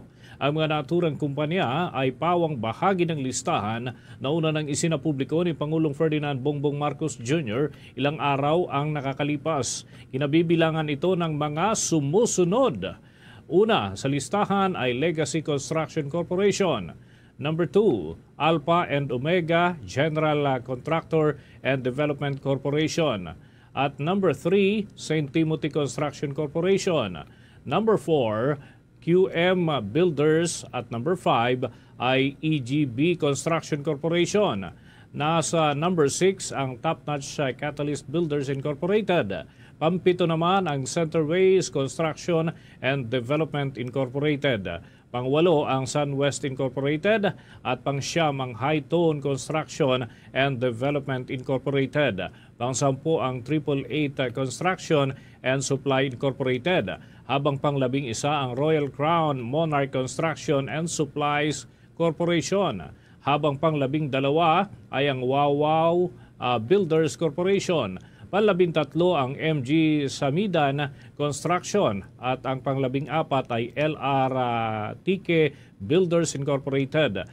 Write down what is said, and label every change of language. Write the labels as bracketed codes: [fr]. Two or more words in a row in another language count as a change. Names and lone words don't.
[tl] Ang mga naturang kumpanya ay pawang bahagi ng listahan na una nang isinapubliko ni Pangulong Ferdinand Bongbong Marcos Jr. ilang araw ang nakakalipas. Kinabibilangan ito ng mga sumusunod. Una sa listahan ay Legacy Construction Corporation. Number 2, Alpha and Omega General Contractor and Development Corporation. At number 3, St. Timothy Construction Corporation. Number 4, QM Builders, at number 5 ay EGB Construction Corporation. Nasa number 6 ang Top Notch Catalyst Builders Incorporated. Pampito naman ang Centerways Construction and Development Incorporated. Pangwalo ang SunWest Incorporated at pangsyam ang High-Tone Construction and Development Incorporated. Pangsampu ang 888 Construction and Supply Incorporated. Habang pang-11 ang Royal Crown Monarch Construction and Supplies Corporation. Habang pang-12 ay ang Wawaw Builders Corporation. Pang-13 ang MG Samidan Construction at ang pang-14 ay LRTK Builders Incorporated.